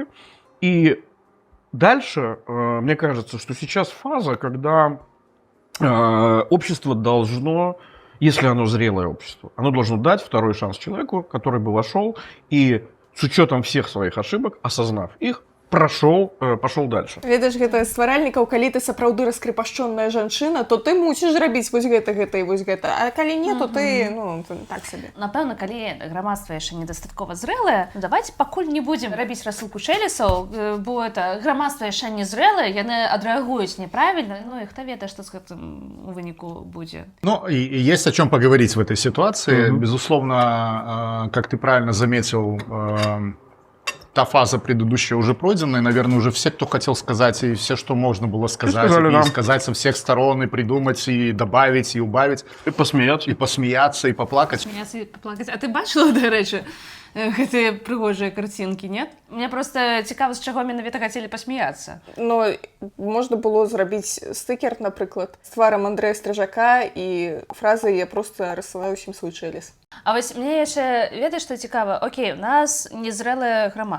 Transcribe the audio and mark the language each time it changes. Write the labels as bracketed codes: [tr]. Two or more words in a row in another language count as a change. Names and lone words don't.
[ru] И дальше, мне кажется, что сейчас фаза, когда общество должно, если оно зрелое общество, оно должно дать второй шанс человеку, который бы вошел и с учетом всех своих ошибок, осознав их, пошел дальше. [be] Ведаеш, гэта стваральнікаў, калі ты сапраўды раскрепашчоная жанчына, то ты мусіш рабіць вось гэта і вось гэта. А калі не, то ты, ну, так сабе. Напэўна, калі грамадства яшчэ недастаткова зрэлае, давайте пакуль не будзем рабіць рассылку чэлесаў, бо это грамадства яшчэ не зрэлае, яны адрэагуюць неправільна, ну і хто ведае, што з гэтым у выніку будзе. Ну, [ru] и есть о чем поговорить в этой ситуации. Безусловно, как ты правильно заметил, та фаза предыдущая уже пройдена, и, наверное, уже все, кто хотел сказать, и все, что можно было сказать, сказать со всех сторон, и придумать, и добавить, и убавить. И посмеяться, и поплакать. Смеяться и поплакать. А ты [uk] бачила, до речі, [be] гэтыя прыгожыя карцінкі, нет? Мне просто цікава, з чаго менавіта хацелі пасмяяцца. Ну, можна было зрабіць стыкер, напрыклад, з тварам Андрэя Стрыжака і фразай [ru] «Я просто рассылаю [be] ўсім свой чэлес». А вось мне яшчэ, ведаеш, што цікава? Окей, у нас незрэлае грамадства.